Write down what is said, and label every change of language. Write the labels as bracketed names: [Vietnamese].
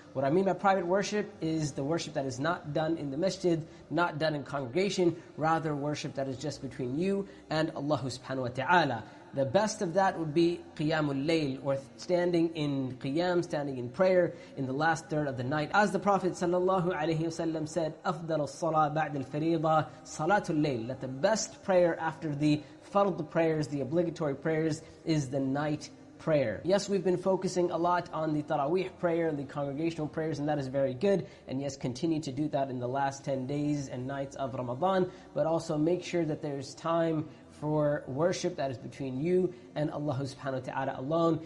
[English] What I mean by private worship is the worship that is not done in the masjid, not done in congregation, rather worship that is just between you and Allah subhanahu wa ta'ala. The best of that would be Qiyamul Layl, or standing in Qiyam, standing in prayer in the last third of the night. As the Prophet ﷺ said, [Arabic] أفضل الصلاة بعد الفريضة صلاة الليل. [English] That the best prayer after the fard prayers, the obligatory prayers, is the night prayer. Yes, we've been focusing a lot on the Taraweeh prayer and the congregational prayers, and that is very good. And yes, continue to do that in the last 10 days and nights of Ramadan, but also make sure that there's time for worship that is between you and Allah subhanahu wa ta'ala alone.